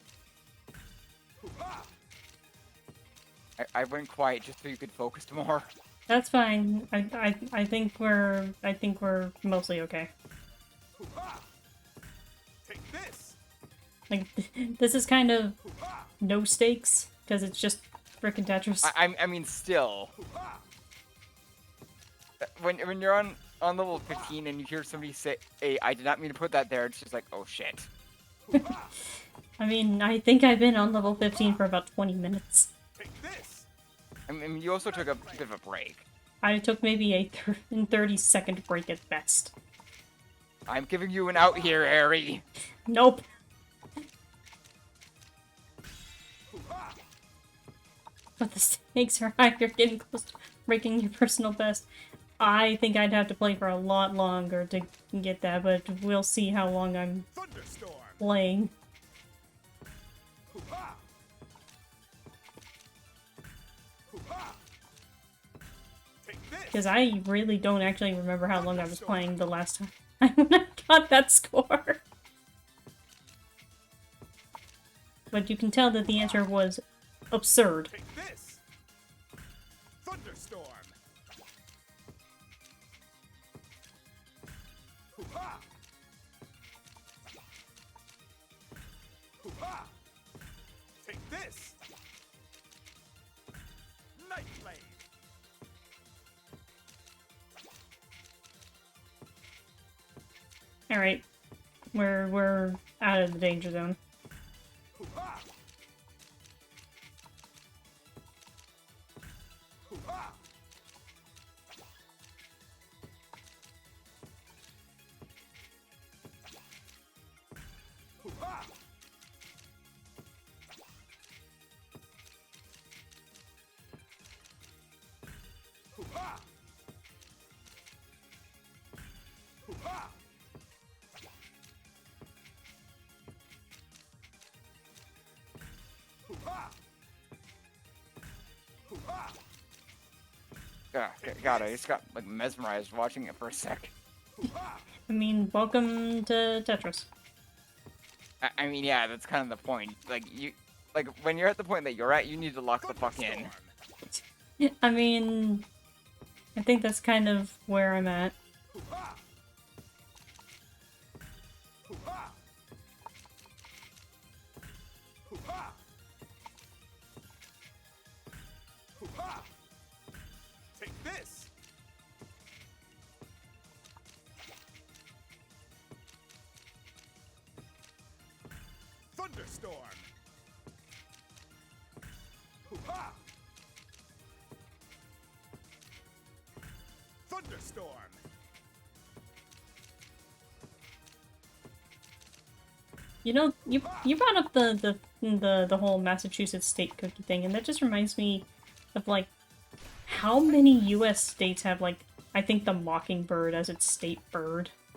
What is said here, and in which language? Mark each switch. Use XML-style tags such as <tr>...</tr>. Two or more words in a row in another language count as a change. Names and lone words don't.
<en>Hoo-ha! I went quiet just so you could focus more. That's fine. I think we're mostly okay. Hoo-ha! Take this. Like this is kind of Hoo-ha! no stakes because it's just frickin' Tetris. I mean, still, Hoo-ha! when you're on level 15 and you hear somebody say, "Hey, I did not mean to put that there," it's just like, oh shit. Hoo-ha! I mean, I think I've been on level 15 for about 20 minutes. Take this. I mean, you also took a bit of a break. I took maybe a 30-second break at best. I'm giving you an out here, Harry. Nope. Hoo-ha! But the stakes are high. You're getting close to breaking your personal best. I think I'd have to play for a lot longer to get that, but we'll see how long I'm Thunderstorm. playing. Hoo-ha! Hoo-ha! Take this. Because I really don't actually remember how long I was playing the last time when I got that score. But you can tell that the answer was absurd. Take this. Thunderstorm. Hoo-ha! Hoo-ha! Take this. Night Blade. Alright. We're out of the danger zone. Hoo-ha! Hoo-ha! Hoo-ha! Hoo-ha! Hoo-ha! Hoo-ha! Hoo-ha! God, I just got like mesmerized watching it for a sec. Hoo-ha! I mean, welcome to Tetris. I mean, yeah, that's kind of the point. Like when you're at the point that you're at, you need to lock the fuck in. Thunderstorm. I mean, I think that's kind of where I'm at. Hoo-ha! Hoo-ha! Hoo-ha! Hoo-ha! Take this. Thunderstorm. Hoo-ha! Thunderstorm. You know, you brought up the whole Massachusetts state cookie thing, and that just reminds me of like how many U.S. states have like I think the mockingbird as its state bird.</en>